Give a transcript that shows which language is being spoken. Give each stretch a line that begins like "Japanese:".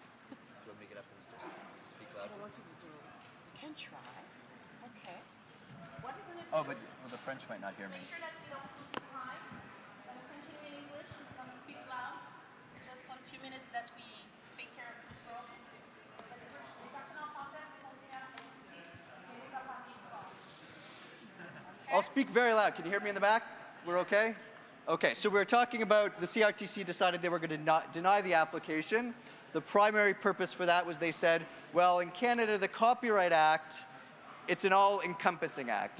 English: Do you want me to get up and to speak loudly? You can try. Okay. What are you going to do? Oh, but the French might not hear me. Make sure that we don't lose time. Continue in English. He's going to speak loud. Just for a few minutes that we take care of the flow.
French: Les personnes en français, vous continuez à écouter. Et pas parler du son.
English: I'll speak very loud. Can you hear me in the back? We're okay? Okay, so we were talking about the CRTC decided they were going to deny the application. The primary purpose for that was they said, well, in Canada, the Copyright Act, it's an all-encompassing act.